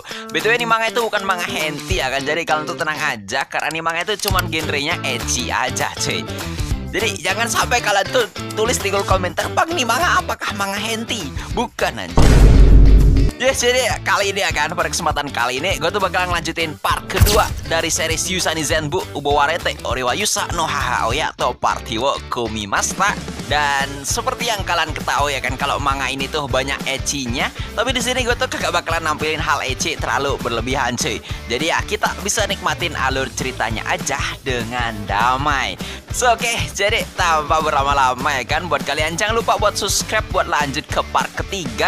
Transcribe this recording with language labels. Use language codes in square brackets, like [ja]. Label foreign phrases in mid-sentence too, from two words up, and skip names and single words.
[id] BTW ini manga itu bukan manga hentai ya kan, jadi kalian tuh tenang aja karena ini manga itu cuman genrenya ecchi aja cuy. Jadi jangan sampai kalian tuh tulis di kolom komentar, "Bang, nih manga apakah manga hentai?" Bukan aja. Yes, jadi kali ini pada kesempatan kali ini gue tuh bakal ngelanjutin part kedua dari series Yusani Zenbu Ubowarete Oriwa Yusa no Hahaoya to Party wo Kumimashita. Dan seperti yang kalian ketahui ya kan, kalau manga ini tuh banyak ecchinya, tapi di sini gue tuh kagak bakalan nampilin hal ecchi terlalu berlebihan cuy. Jadi ya kita bisa nikmatin alur ceritanya aja dengan damai. So, oke, jadi tanpa berlama-lama ya kan, buat kalian jangan lupa buat subscribe buat lanjut ke part ketiga.